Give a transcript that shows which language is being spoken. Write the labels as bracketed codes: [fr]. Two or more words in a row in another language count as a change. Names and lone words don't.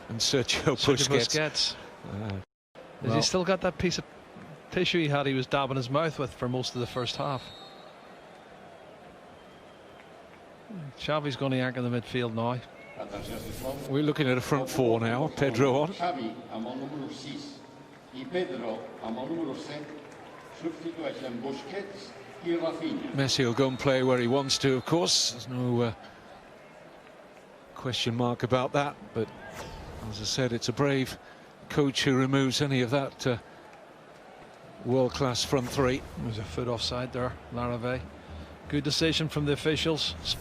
[en] And Sergio Busquets. Has he still got that piece of tissue he had he was dabbing his mouth with for most of the first half? Xavi's going to anchor the midfield now. We're looking at a front 4 now. Pedro on. [ca] Xavi amb el número 6 i Pedro amb el número 7 substitueixen Busquets i Rafinha. [en] Messi will go and play where he wants to, of course. There's no question mark about that. But as I said, it's a brave coach who removes any of that world-class front 3. There's a foot offside there, Larrivey. Good decision from the officials.